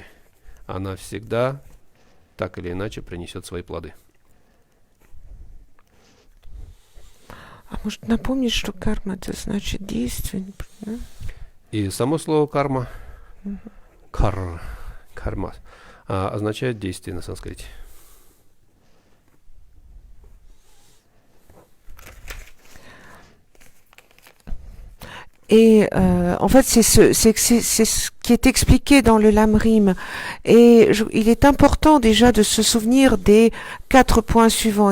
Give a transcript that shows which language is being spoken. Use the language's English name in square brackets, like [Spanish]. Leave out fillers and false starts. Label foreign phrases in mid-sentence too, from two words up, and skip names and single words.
[Russian] Она всегда так или иначе принесет свои плоды. А может напомнить, что карма это значит действие? Да? И само слово карма, карма, означает действие на санскрите. [French] Et en fait, c'est ce qui est expliqué dans le Lamrim. Et il est important déjà de se souvenir des 4 points suivants.